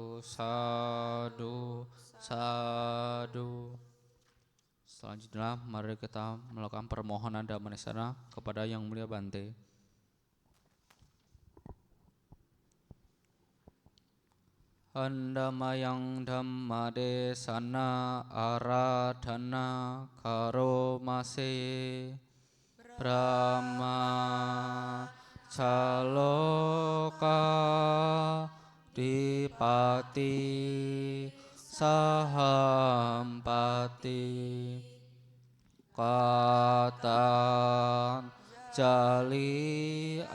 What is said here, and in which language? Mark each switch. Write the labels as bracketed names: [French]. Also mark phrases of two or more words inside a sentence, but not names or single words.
[Pali] sadu, sadu. [Indonesian] Selanjutnya, mari kita melakukan permohonan Dhammanesana kepada Yang Mulia Bante. [Pali] Andamayang Dhammadesana aradhana karomase Brahma Caloka Dipati Sahampati Katan Jali